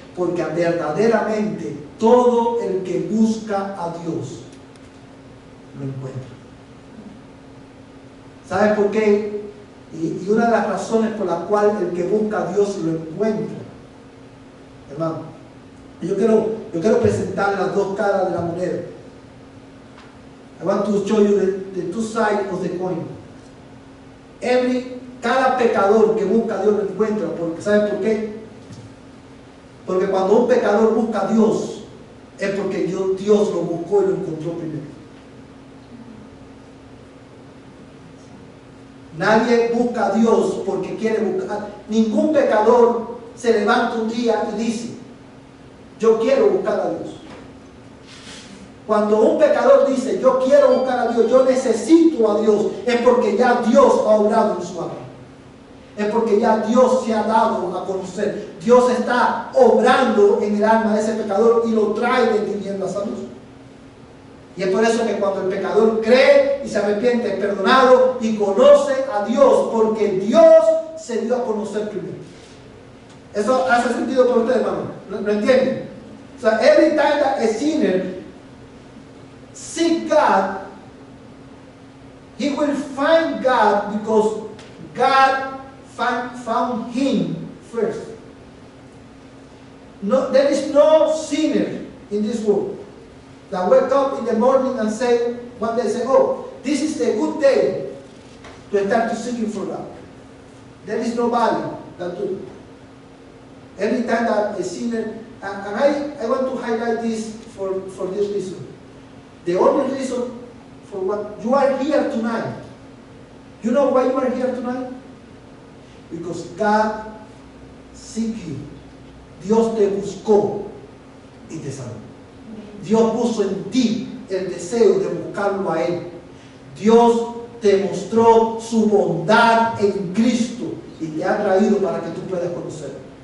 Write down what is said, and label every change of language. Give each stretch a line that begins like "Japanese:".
Spanish: Porque verdaderamente todo el que busca a Dios lo encuentra. ¿Sabes por qué? Y una de las razones por las cuales el que busca a Dios lo encuentra, hermano, yo quiero presentar las dos caras de la moneda.
English: I want to show you the two sides of the coin.
Spanish: Cada pecador que busca a Dios lo encuentra. Porque, ¿saben por qué? Porque cuando un pecador busca a Dios, es porque Dios lo buscó y lo encontró primero. Nadie busca a Dios porque quiere buscar. Ningún pecador se levanta un día y dice, yo quiero buscar a Dios. Cuando un pecador dice, yo quiero buscar a Dios, yo necesito a Dios, es porque ya Dios ha obrado en su alma. Es porque ya Dios se ha dado a conocer. Dios está obrando en el alma de ese pecador y lo trae de tinieblas a luz. Y es por eso que cuando el pecador cree y se arrepiente, es perdonado y conoce a Dios, porque Dios se dio a conocer primero. ¿Eso hace sentido para ustedes, hermano? ¿Lo entienden?
English: Every time that a sinner seek God, he will find God because God found him first. No, there is no sinner in this world that wake up in the morning and say, one day say, oh, this is a good day to start to seeking for God. There is nobody that do it. Every time that a sinner, and I want to highlight this for this reason. The only reason for what you are here tonight, you know why you are here tonight? Because God seek you.
Spanish: Dios te buscó y te salvó. Dios puso en ti el deseo de buscarlo a Él. Dios te mostró su bondad en Cristo y te ha traído para que tú puedas conocerlo.